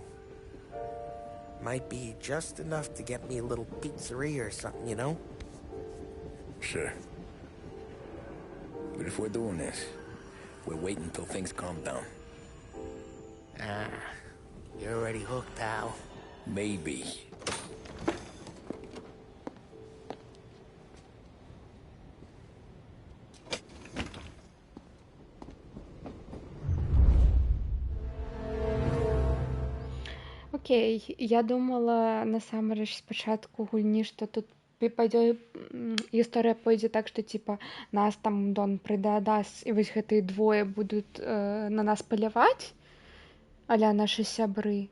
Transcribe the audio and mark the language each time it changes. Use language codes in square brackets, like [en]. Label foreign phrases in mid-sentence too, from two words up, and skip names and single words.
[en] Might be just enough to get me a little pizzeria or something, you know? Sure. But if we're doing this, we're waiting until things calm down. Ah, you're already hooked, pal. Maybe. [be] Окей, я думала насамрэч спачатку гульні, што тут гісторыя пойдзе так, што типа нас там Дон прыдадаст, і вось гэтыя двое будуць на нас паляваць, аля нашы сябры.